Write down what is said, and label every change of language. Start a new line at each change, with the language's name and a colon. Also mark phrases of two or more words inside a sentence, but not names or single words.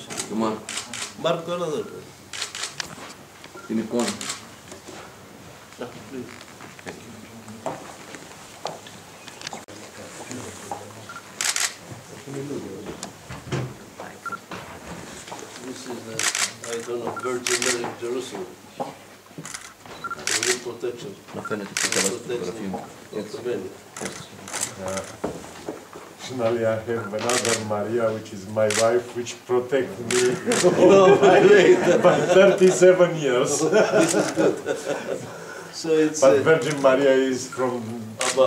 Greek: Το Μάρκο. Μάρκο, έλα εδώ. Την εικόνα.
English: This is the icon of Virgin Mary of Jerusalem. With protection.
Greek: Να φαίνεται πιο καλά στη φωτογραφία μου.
English: Personally, I have another Maria, which is my wife, which protect me by 37 years. This is good. So it's But Virgin Maria is from above.